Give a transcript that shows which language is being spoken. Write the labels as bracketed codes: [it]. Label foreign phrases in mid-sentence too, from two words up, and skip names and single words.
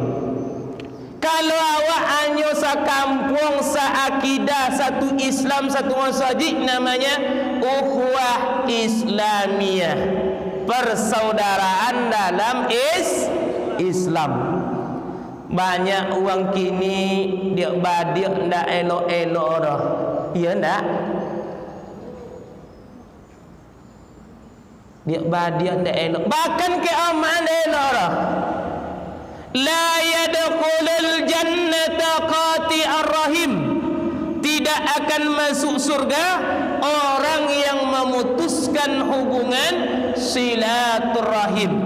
[id] Kalau awak hanya sakampung, seakidah, satu Islam, satu masjid, namanya [ar] أخوة إسلامية, [id] persaudaraan dalam Islam. [min] Banyak orang kini dia badik ndak elok-elok dah. Ya ndak? Dia badik ndak elok. Bahkan ke aman elok dah. [ar] لا يدخل الجنة قاطع رحم, [id] tidak akan masuk surga orang yang memutuskan hubungan silaturahim.